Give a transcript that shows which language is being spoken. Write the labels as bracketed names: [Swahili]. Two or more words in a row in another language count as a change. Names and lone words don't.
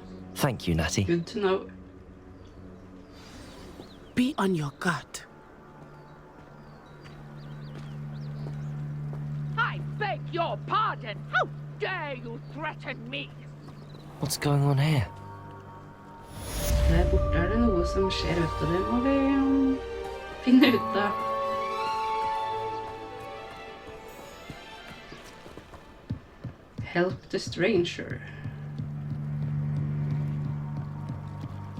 [English] Thank you, Natty. Good to know. Be on your guard. I beg your pardon! How dare you threaten me? What's going on here? [Norwegian] Der borte det noe som skjer, vet du. Det må vi finne ut av. [English] Help the stranger.